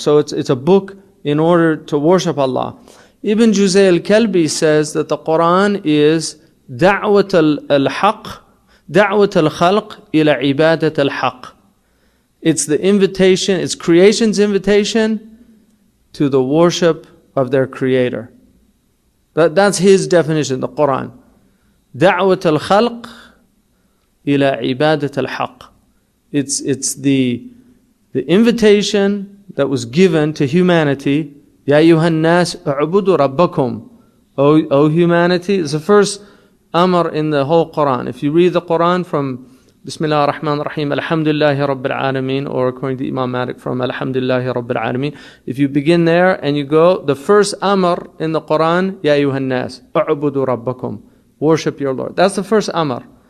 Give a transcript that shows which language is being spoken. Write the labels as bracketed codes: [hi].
[en] So it's a book in order to worship Allah. Ibn Juzay al-Kalbi says that the Quran is [ar] دعوة الحق دعوة الخلق إلى عبادة الحق. [en] It's the invitation, it's creation's invitation to the worship of their Creator. That's his definition, the Quran. [ar] دعوة الخلق إلى عبادة الحق. [en] It's the invitation that was given to humanity. [ar] يا أيها الناس اعبدوا ربكم. [en] O humanity, it's the first amr in the whole Quran. If you read the Quran from Bismillah ar-Rahman ar-Rahim, Alhamdulillahi Rabbil Alameen, or according to Imam Malik from Alhamdulillahi Rabbil Alameen, if you begin there and you go, the first amr in the Quran, Ya ayyuhan nas, u'budu rabbakum, worship your Lord. That's the first amr.